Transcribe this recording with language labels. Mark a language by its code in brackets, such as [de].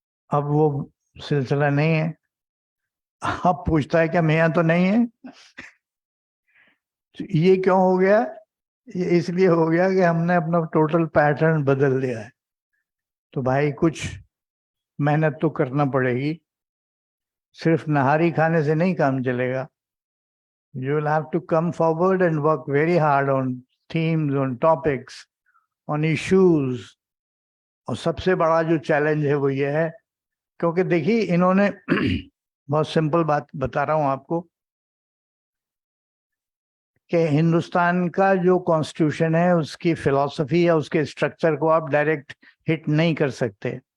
[ur] اب وہ سلسلہ نہیں ہے. اب پوچھتا ہے کہ میاں تو نہیں ہے. یہ کیوں ہو گیا؟ یہ اس لیے ہو گیا کہ ہم نے اپنا ٹوٹل پیٹرن بدل دیا ہے. تو بھائی کچھ محنت تو کرنا پڑے گی, صرف نہاری کھانے سے نہیں کام چلے گا. [en] You will have to come forward and work very hard on themes, on topics, on issues. [ur] اور سب سے بڑا جو چیلنج ہے وہ یہ ہے, کیونکہ دیکھیے انہوں نے بہت سمپل بات بتا رہا ہوں آپ کو کہ ہندوستان کا جو کانسٹیٹیوشن ہے اس کی فلسفی یا اس کے اسٹرکچر کو آپ ڈائریکٹ ہٹ نہیں کر سکتے.